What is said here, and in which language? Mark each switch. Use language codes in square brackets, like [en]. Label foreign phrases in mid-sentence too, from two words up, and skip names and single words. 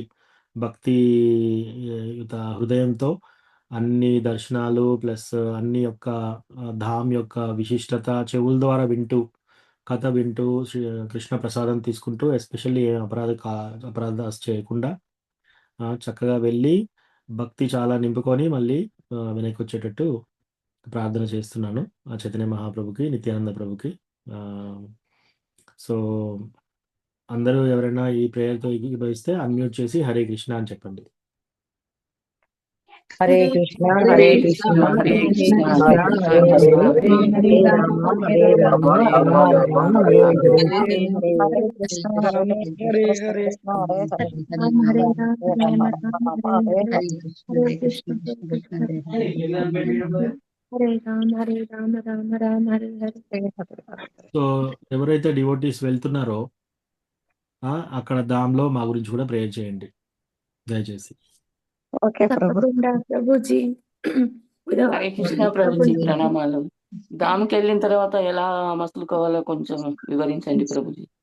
[te] భక్తియుత హృదయంతో అన్ని దర్శనాలు ప్లస్ అన్ని యొక్క ధామ్ యొక్క విశిష్టత చెవుల ద్వారా వింటూ కథ వింటూ కృష్ణ ప్రసాదం తీసుకుంటూ ఎస్పెషల్లీ అపరాధ చేయకుండా చక్కగా వెళ్ళి భక్తి చాలా నింపుకొని మళ్ళీ వెనక్కి వచ్చేటట్టు ప్రార్థన చేస్తున్నాను ఆ చైతన్య మహాప్రభుకి, నిత్యానంద ప్రభుకి. సో అందరూ ఎవరైనా ఈ ప్రేయర్తో ఏకీభవిస్తే అన్మ్యూట్ చేసి హరే కృష్ణ అని చెప్పండి. హరే కృష్ణ హరే కృష్ణ హరే కృష్ణ హరే హరే హరే రామ హరే రామ రామ రామ హరే హరే హరే కృష్ణ హరే కృష్ణ హరే హరే హరే రామ రామ రామ రామ రామ హరే హరే హరే. హరే కృష్ణ హరే రామ రామ రామ హరే హరే. సో ఎవరైతే డివోటీస్ వెళ్తున్నారో అక్కడ దాంలో మా గురించి కూడా ప్రేయర్ చేయండి దయచేసి. ఓకే ప్రభు. తప్పకుండా ప్రభుజీ. హరే కృష్ణ ప్రభుజీ, ప్రణామాలు. ధామ్కి వెళ్ళిన తర్వాత ఎలా మసులుకోవాలో కొంచెం వివరించండి ప్రభుజీ.